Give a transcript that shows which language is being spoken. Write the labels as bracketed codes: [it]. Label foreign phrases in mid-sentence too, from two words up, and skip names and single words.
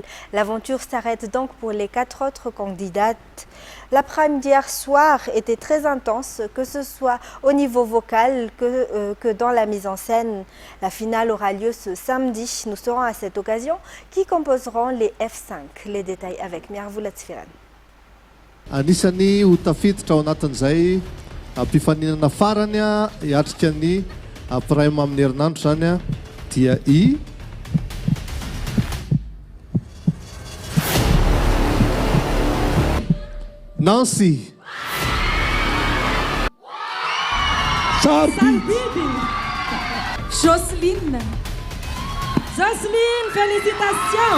[fr] L'aventure s'arrête donc pour les 4 autres candidates. La prime d'hier soir était très intense, que ce soit au niveau vocal que dans la mise en scène. La finale aura lieu ce samedi. Nous saurons à cette occasion qui composeront les F5. Les détails avec Miarvoula Tsfiran. [mg] Anisany ho tafiditra ao anatin'izay mpifaninana farany hiatrika ny prime amin'ny herinandro zany dia Nancy Sarbibi Jocelyne félicitations